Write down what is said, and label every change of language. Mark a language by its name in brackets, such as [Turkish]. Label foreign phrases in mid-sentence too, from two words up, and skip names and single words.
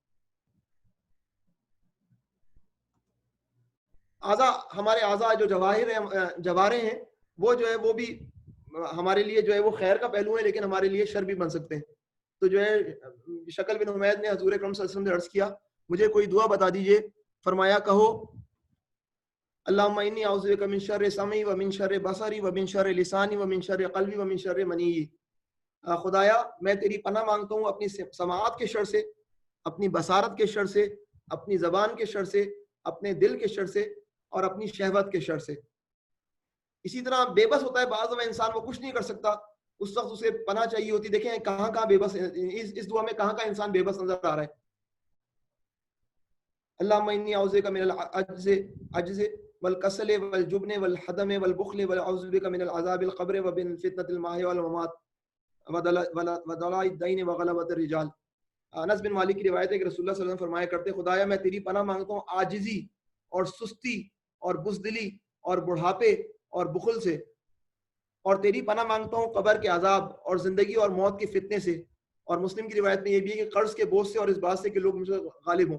[Urdu] ہمارے اعضاء جو جوارے ہیں وہ جو ہے وہ بھی ہمارے لیے جو ہے وہ خیر کا پہلو ہے لیکن ہمارے لیے شر بھی بن سکتے ہیں. تو جو ہے شکل بن حمید نے حضور اکرم صلی اللہ علیہ وسلم سے عرض کیا مجھے کوئی دعا بتا دیجئے. فرمایا کہو [Arabic] اللہم انی اعوذ بک من شر سمعی و من شر بصری و من شر لسانی و من شر قلبی و من شر منی. [Urdu] خدایا میں تیری پناہ مانگتا ہوں اپنی سماعت کے شر سے، اپنی بصارت کے شر سے، اپنی زبان کے شر سے، اپنے دل کے شر سے اور اپنی شہوت کے شر سے. اسی طرح بے بس ہوتا ہے بعض دفعہ انسان وہ کچھ نہیں کر سکتا، اس وقت اسے پناہ چاہیے ہوتی. دیکھیں کہاں بے بس، اس دعا میں کہاں انسان بے بس نظر آ رہا ہے. [Arabic] اللہم انی اعوذ بک من العجز والکسل والجبن والحدم والبخل واعوذ بک من العذاب القبر ومن فتنة المحیا والممات وضلال الدین وغلبۃ الرجال. [Urdu] انس بن مالک کی روایت ہے کہ رسول اللہ صلی اللہ علیہ وسلم فرمایا کرتے خدایا میں تیری پناہ مانگتا ہوں عاجزی اور سستی اور بزدلی اور بڑھاپے اور بخل سے، اور تیری پناہ مانگتا ہوں قبر کے عذاب اور زندگی اور موت کے فتنے سے. اور مسلم کی روایت میں یہ بھی ہے کہ قرض کے بوجھ سے اور اس بات سے کہ لوگ مجھ سے غالب ہوں.